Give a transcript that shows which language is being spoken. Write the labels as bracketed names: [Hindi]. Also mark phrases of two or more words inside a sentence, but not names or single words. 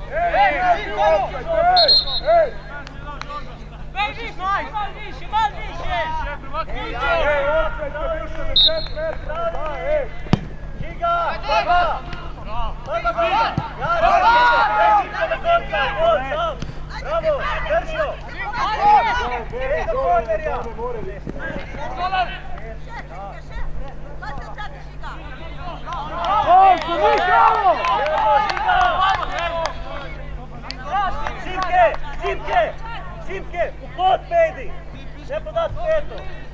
[Serbian] Mal više! Žiga! Brava! Bravo! Držio! Ej do kornerja! O, su mi bravo! Simke! U pod pedi! Ne podat petu!